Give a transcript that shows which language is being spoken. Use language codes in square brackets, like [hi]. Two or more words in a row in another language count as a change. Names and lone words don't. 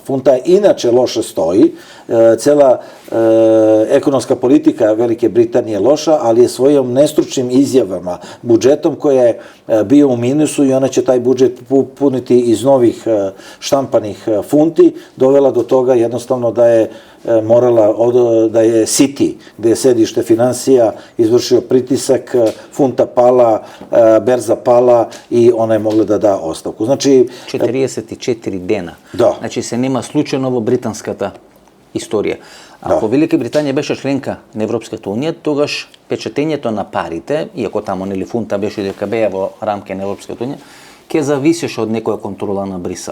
[sr] Funta inače loše stoji, cela ekonomska politika Velike Britanije je loša, ali je svojom nestručnim izjavama, budžetom koji je bio u minusu i ona će taj budžet puniti iz novih štampanih funti, dovela do toga jednostavno da je da je City, gde je sedište finansija, izvršio pritisak, funta pala, berza pala i ona je mogla da da ostavku. Znači, [mk] 44 dena. Да. Значи се нема случајно во британската историја. Ако Велика Британија беше членка на Европската унија, тогаш печатењето на парите, иако тамо нели фунта беше дека беа во рамки на Европската унија, ќе зависеше од некоја контрола на Брисел.